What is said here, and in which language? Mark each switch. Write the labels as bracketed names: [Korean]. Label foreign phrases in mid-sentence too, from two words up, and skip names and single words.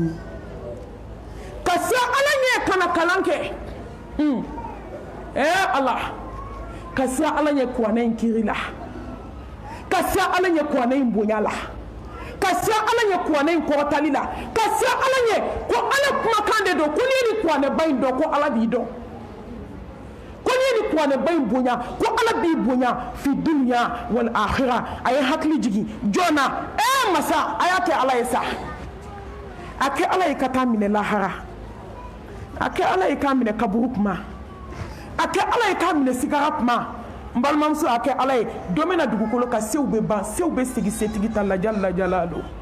[Bambara] ye ka siran Ala ɲɛ kana kalan kɛ Allah ka siran Ala ɲɛ kuranɛ in kiri la ka siran Ala ɲɛ kuranɛ in bonya la ka siran Ala ɲɛ kuranɛ in kɔrɔtali la ka siran Ala ɲɛ ko Ala kumakan de don ko n'i ye nin kuranɛba in dɔn ko Ala b'i dɔn ko n'i ye nin kuranɛba in bonya ko Ala b'i bonya [Arabic] في الدنيا والآخرة [Bambara] a ye hakili jigin joona masa a y'a kɛ Ala ye sa a kɛ Ala ye ka taa minɛ lahara a kɛ Ala ye k'a minɛ kaburu kuma a kɛ ala ye k'a minɛ sigara kuma n balimamuso a kɛ ala ye dɔ bɛna dugukolo ka sew bɛ ban sew bɛ sigi setigi ta lajala don